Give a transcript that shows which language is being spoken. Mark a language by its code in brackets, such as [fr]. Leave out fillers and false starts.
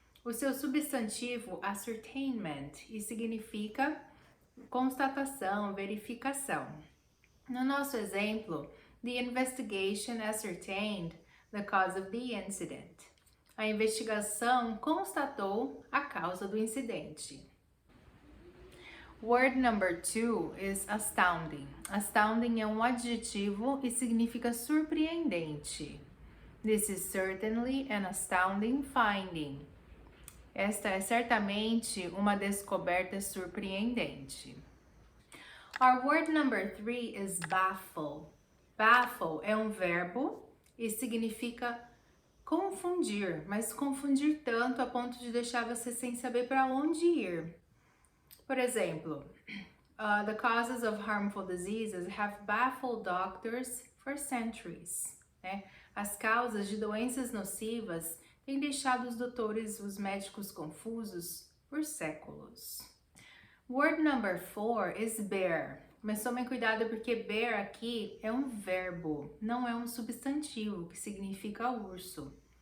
[pt] O seu substantivo ascertainment e significa constatação, verificação. No nosso exemplo, [en] the investigation ascertained the cause of the incident. [pt] A investigação constatou a causa do incidente. [en] Word number 2 is astounding. [pt] Astounding é um adjetivo e significa surpreendente. [en] This is certainly an astounding finding. [pt] Esta é certamente uma descoberta surpreendente. [en] Our word number 3 is baffle. [pt] Baffle é um verbo e significa confundir, mas confundir tanto a ponto de deixar você sem saber para onde ir. Por exemplo, [en] the causes of harmful diseases have baffled doctors for centuries. [pt] Né? As causas de doenças nocivas têm deixado os doutores, os médicos confusos por séculos. [en] Word number 4 is bear. [pt] Mas tomem cuidado porque bear aqui é um verbo, não é um substantivo, que significa urso.